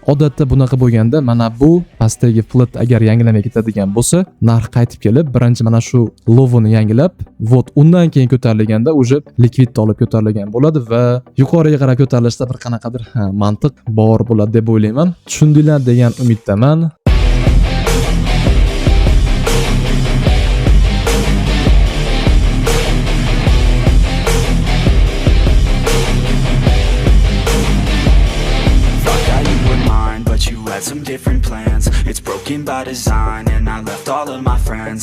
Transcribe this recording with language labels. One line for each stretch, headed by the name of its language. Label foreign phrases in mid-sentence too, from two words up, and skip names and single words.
Uzbek: Odatda bunaqa bo'lganda mana bu pastdagi flat agar yangilamay ketadigan bo'lsa, narx qaytib kelib, birinchi mana shu low'ini yangilab, vot undan keyin ko'tarilganda o'zi likvidni olib ko'tarilgan bo'ladi va yuqoriga qarab ko'tarilishda bir qanaqadir mantiq bor bo'ladi deb o'ylayman. Tushundinglar degan umiddaman.
English: Some different plans, it's broken by design, and I left all of my friends.